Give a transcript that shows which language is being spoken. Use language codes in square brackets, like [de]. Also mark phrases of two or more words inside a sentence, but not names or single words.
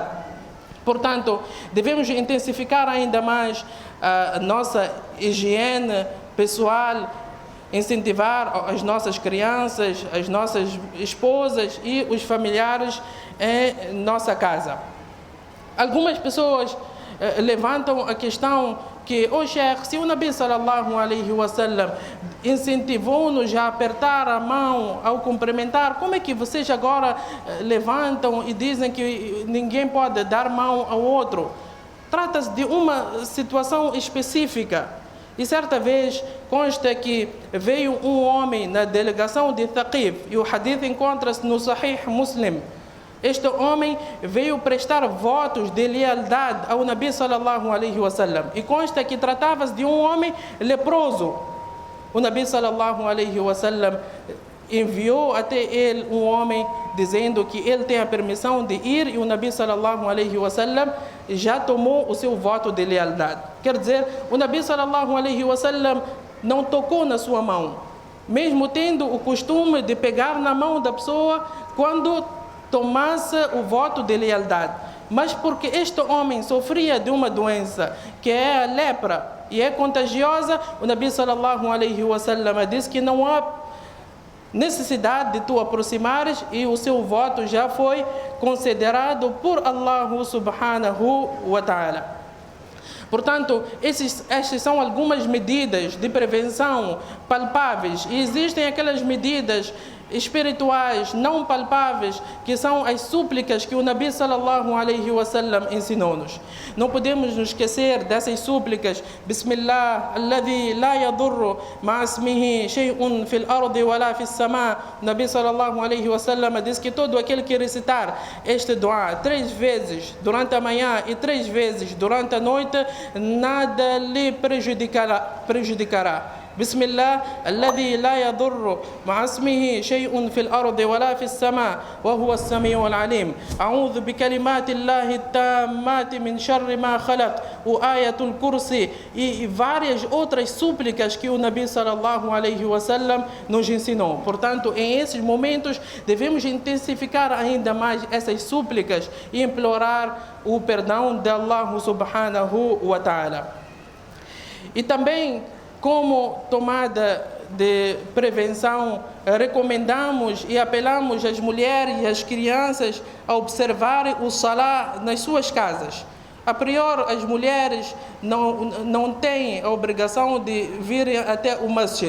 [pt] Portanto, devemos intensificar ainda mais a nossa higiene pessoal, incentivar as nossas crianças, as nossas esposas e os familiares em nossa casa. Algumas pessoas levantam a questão que, Sheikh, se o Nabi [ar] صلى الله عليه وسلم [pt] incentivou-nos a apertar a mão ao cumprimentar, como é que vocês agora levantam e dizem que ninguém pode dar mão ao outro? Trata-se de uma situação específica. E certa vez consta que veio um homem na delegação de Thaqif, e o hadith encontra-se no Sahih Muslim. Este homem veio prestar votos de lealdade ao Nabi [ar] صلى الله عليه وسلم. [pt] E consta que tratava-se de um homem leproso. O Nabi [ar] صلى الله عليه وسلم [pt] enviou até ele um homem dizendo que ele tem a permissão de ir, e o Nabi [ar] صلى الله عليه وسلم [pt] já tomou o seu voto de lealdade. Quer dizer, o Nabi [ar] صلى الله عليه وسلم [pt] não tocou na sua mão, mesmo tendo o costume de pegar na mão da pessoa quando tomasse o voto de lealdade. Mas porque este homem sofria de uma doença que é a lepra e é contagiosa, o Nabi [ar] صلى الله عليه وسلم [pt] disse que não há necessidade de tu aproximares, e o seu voto já foi considerado por Allah [ar] سبحانه وتعالى. [pt] Portanto, estas são algumas medidas de prevenção palpáveis, e existem aquelas medidas espirituais não palpáveis, que são as súplicas que o Nabi [ar] صلى الله عليه وسلم [pt] ensinou-nos. Não podemos nos esquecer dessas súplicas. [ar] بسم الله الذي لا يضر مع اسمه شيء في الأرض ولا في السماء. [pt] O Nabi [ar] صلى الله عليه وسلم [pt] diz que todo aquele que recitar este dua 3 vezes durante a manhã e 3 vezes durante a noite, nada lhe prejudicará. [ar] بسم الله الذي لا يضر مع اسمه شيء في الأرض ولا في السماء وهو السميع العليم أعوذ بكلمات الله التامات من شر ما خلق وآية الكرسي [pt] e várias outras súplicas que o Nabi [ar] صلى الله عليه وسلم [pt] nos ensinou. Portanto, em esses momentos devemos intensificar ainda mais essas súplicas e implorar o perdão de Allah [ar] سبحانه وتعالى. [pt] E também, como tomada de prevenção, recomendamos e apelamos às mulheres e às crianças a observarem o Salah nas suas casas. A priori, as mulheres não têm a obrigação de virem até o masjid.